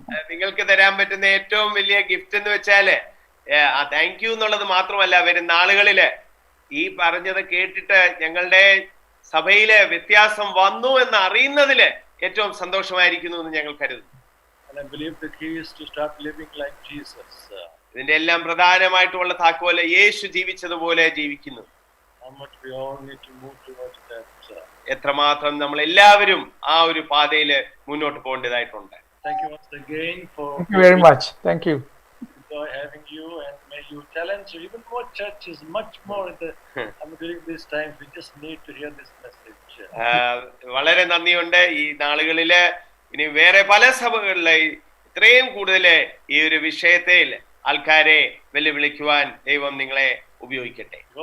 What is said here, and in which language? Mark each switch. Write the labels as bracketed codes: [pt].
[ml] നിങ്ങൾക്ക് തരാൻ പറ്റുന്ന ഏറ്റവും വലിയ ഗിഫ്റ്റ് എന്ന് വെച്ചാല് [en] thank you [ml] എന്നുള്ളത് മാത്രമല്ല, വരുന്ന നാളുകളില് ഈ പറഞ്ഞത് കേട്ടിട്ട് ഞങ്ങളുടെ സഭയിലെ വ്യത്യാസം വന്നു എന്ന് അറിയുന്നതില് ഏറ്റവും സന്തോഷമായിരിക്കുന്നു എന്ന് ഞങ്ങൾ കരുതുന്നു. [en] And I believe the key is to start living like Jesus. [ml] ഇതിന്റെ എല്ലാം പ്രധാനമായിട്ടുള്ള താക്കോല് യേശു ജീവിച്ചതുപോലെ ജീവിക്കുന്നു. [en] How much we all need to move towards that. [ml] എത്രമാത്രം നമ്മൾ എല്ലാവരും ആ ഒരു പാതയില് മുന്നോട്ട് പോകേണ്ടതായിട്ടുണ്ട്. [en] Thank you once again for. Thank you very much. Thank you. Enjoy having you, and may you challenge even more churches much more during these times. We just need to hear this message. [ml] വളരെ നന്ദിയുണ്ട്. ഈ നാളുകളില് ഇനി വേറെ പല സഭകളിലെ ഇത്രയും കൂടുതൽ ഈ ഒരു വിഷയത്തിൽ ആൾക്കാരെ വെല്ലുവിളിക്കുവാൻ ദൈവം നിങ്ങളെ ഉപയോഗിക്കട്ടെ.